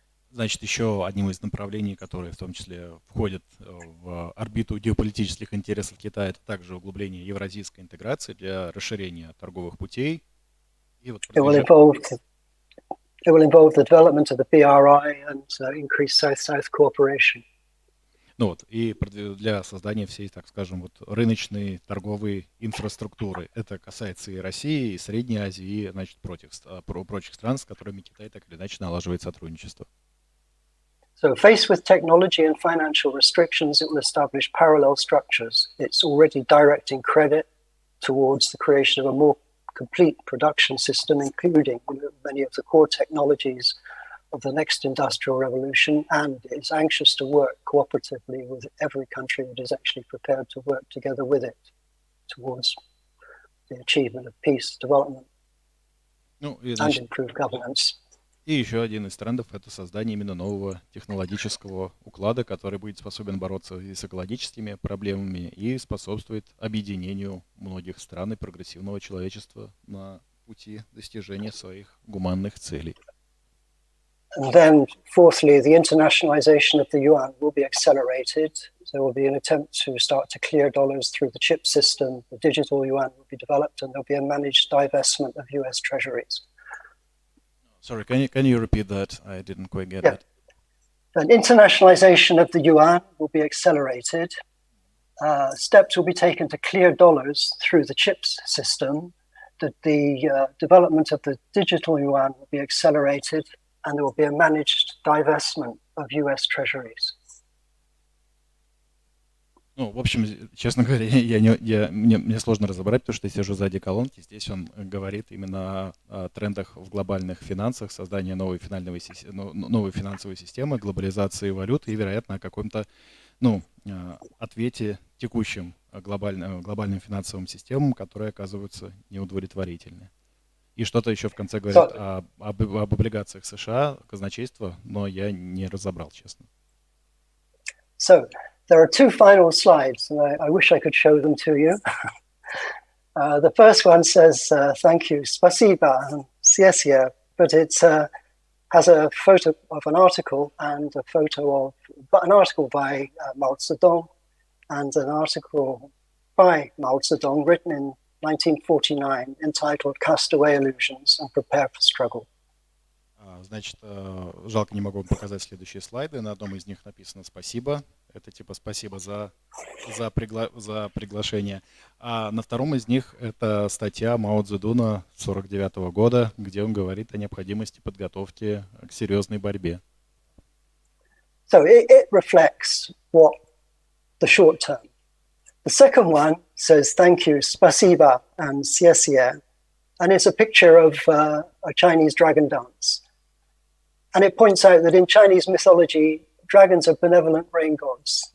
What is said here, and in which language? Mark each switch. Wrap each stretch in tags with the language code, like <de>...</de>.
<ru>Значит, еще одним из направлений, которые в том числе входят в орбиту геополитических интересов Китая, это также углубление евразийской интеграции для расширения торговых путей. И вот</ru> <en>It will involve the development of the BRI and increased South-South cooperation.</en> <ru>Ну вот, и для создания всей, так скажем, вот рыночной торговой инфраструктуры. Это касается и России, и Средней Азии, и, значит, прочих стран, с которыми Китай так или иначе налаживает сотрудничество.</ru> <en>So faced with technology and financial restrictions, it will establish parallel structures. It's already directing credit towards the creation of a more complete production system, including many of the core technologies of the next industrial revolution, and is anxious to work cooperatively with every country that is actually prepared to work together with it towards the achievement of peace, development, and improved governance.</en> <ru>И еще один из трендов — это создание именно нового технологического уклада, который будет способен бороться и с экологическими проблемами, и способствует объединению многих стран и прогрессивного человечества на пути достижения своих гуманных целей.</ru> <en>And then, fourthly, the internationalization of the yuan will be accelerated. There will be an attempt to start to clear dollars through the chip system. The digital yuan will be developed, and there'll be a managed divestment of US treasuries. Sorry, can you repeat that? I didn't quite get that. An internationalization of the yuan will be accelerated. Steps will be taken to clear dollars through the chips system. That the development of the digital yuan will be accelerated, and there will be a managed divestment of US treasuries.</en> <ru>Ну, в общем, честно говоря, мне сложно разобрать, потому что я сижу сзади колонки. Здесь он говорит именно о трендах в глобальных финансах, создании новой финансовой системы, глобализации валют и, вероятно, о каком-то ответе текущим глобальным финансовым системам, которые оказываются неудовлетворительны. И что-то еще в конце говорит об облигациях США, казначейства, но я не разобрал, честно.</ru> <en>So, there are two final slides, and I wish I could show them to you. The first one says, thank you,</en> <ru>спасибо,</ru> <en>and</en> <zh>谢谢,</zh> <en>but it has a photo of an article and a photo of an article by Mao Zedong and an article by Mao Zedong written in 1949 entitled Castaway Illusions and Prepare for Struggle.</en> <ru>Значит, жалко, не могу вам показать следующие слайды. На одном из них написано «Спасибо». Это типа «Спасибо за приглашение». А на втором из них это статья Мао Цзэдуна 1949 года, где он говорит о необходимости подготовки к серьезной борьбе.</ru> <en>So it reflects what the short term. The second one says thank you,</en> <ru>спасибо,</ru> <en>and</en> <zh>谢谢.</zh> <en>And it's a picture of a Chinese dragon dance. And it points out that in Chinese mythology, dragons are benevolent rain gods.</en>